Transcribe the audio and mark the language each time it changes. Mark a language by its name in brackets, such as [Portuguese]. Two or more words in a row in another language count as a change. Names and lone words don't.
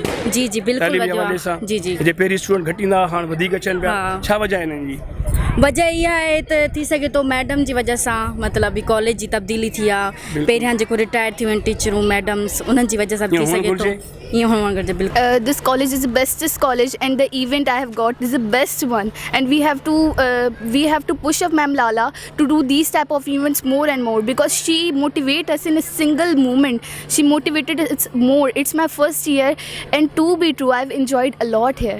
[Sindhi] जी जी बिल्कुलु वधियो आहे। जी जी। हिते पहिरीं स्टूडेंट घटि ईंदा, हाणे वधीक अचनि पिया, छा वजह आहे हिननि जी? वजह इहा आहे त थी सघे थो मैडम जी वजह सां, मतिलबु कॉलेज जी तब्दीली थी आहे। पहिरियां जेको रिटायर थी वियूं [English] teachers madams, [Sindhi] उन्हनि जी वजह सां थी सघे थो ईअं हुअणु घुरिजे। बिल्कुलु। [English] This college is the bestest college and the event I have got is the best one, and we have to push up Ma'am Lala to do these type of events more and more, because she motivate us in a single moment. She motivated us more. It's my first year, and to be true, I've enjoyed a lot here.